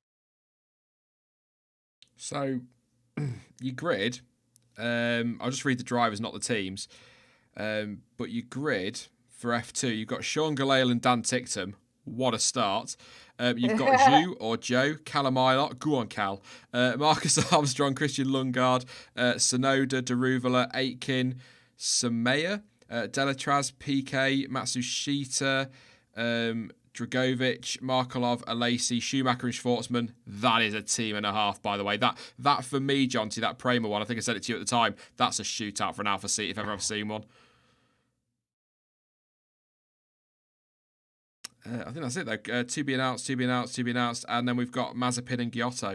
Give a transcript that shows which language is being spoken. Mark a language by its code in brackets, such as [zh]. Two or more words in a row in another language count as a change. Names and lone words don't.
[en] So, your grid, I'll just read the drivers, not the teams. But your grid for F2, you've got Sean Gallale and Dan Ticktum. What a start. You've got Zhu or Joe, Callum Ilott, go on Cal, Marcus Armstrong, Christian Lundgaard, Sonoda, Daruvala, Aitken, Samaya, Delatraz, PK, Matsushita, Dragovic, Markolov, Alesi, Schumacher and Schwartzman. That is a team and a half, by the way. That for me, Jonty, that Prema one, I think I said it to you at the time, that's a shootout for an Alpha seat if ever I've seen one. I think that's it, though. To be announced. And then we've got Mazepin and Giotto.